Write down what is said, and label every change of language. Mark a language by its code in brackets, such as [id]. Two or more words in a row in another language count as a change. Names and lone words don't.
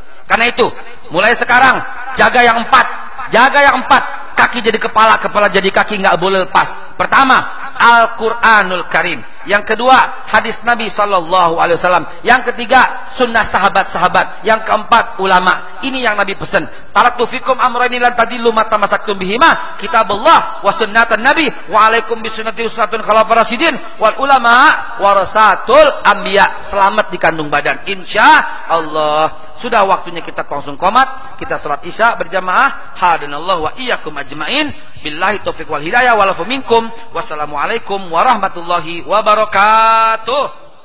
[id] Karena itu, mulai sekarang jaga yang empat, jaga yang empat. Kaki jadi kepala, kepala jadi kaki, nggak boleh lepas. Pertama, Al-Quranul Karim. Yang kedua, hadis Nabi SAW. Yang ketiga, sunnah sahabat-sahabat. Yang keempat, ulama. Ini yang Nabi pesan. [ar] تركت فيكم أمرين لن تضلوا ما تمسكتم بهما، كتاب الله وسنة النبي وعليكم بسنتي وسنة الخلفاء الراشدين والعلماء ورثة الأنبياء. [id] Selamat di kandung badan, [ar] إن شاء الله. [id] Sudah waktunya kita langsung qomat, kita salat isya berjamaah. [ar] هدانا الله وإياكم أجمعين. بالله التوفيق والهداية والعفو منكم. والسلام عليكم ورحمة الله وبركاته.